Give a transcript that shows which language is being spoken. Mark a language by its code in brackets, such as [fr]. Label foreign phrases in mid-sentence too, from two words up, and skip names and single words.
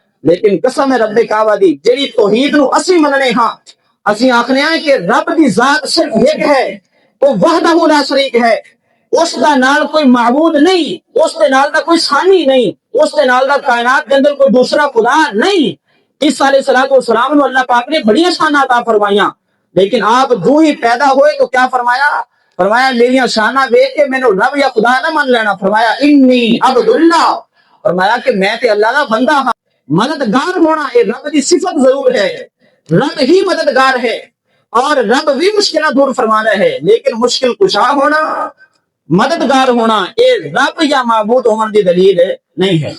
[pa] لیکن قسم ہے رب کعبہ دی جیڑی توحید نو اسی مننے ہاں، اسی آخنے ہیں کہ رب دی ذات صرف ایک ہے، وہ [ar] وحدہ لا شریک [pa] ہے، اس دا نال کوئی معبود نہیں، اس دے نال دا کوئی ثانی نہیں، اس دے نال دا کائنات دے اندر کوئی دوسرا خدا نہیں۔ عیسیٰ علیہ السلام نو اللہ پاک نے بڑی شاناں عطا فرمائیاں، [ur] لیکن آپ جو ہی پیدا ہوئے تو کیا فرمایا؟ [pa] فرمایا میری شاناں دیکھ کے مینوں رب یا خدا نہ مان لینا، فرمایا [ar] انی عبد اللہ، [pa] فرمایا کہ میں تے اللہ دا بندہ ہاں۔ [ur] مددگار ہونا یہ رب دی صفت ضرور ہے، رب ہی مددگار ہے اور رب بھی مشکلات دور فرمانا ہے، لیکن مشکل کشا ہونا، مددگار ہونا یہ رب یا معبود ہونے کی دلیل نہیں ہے۔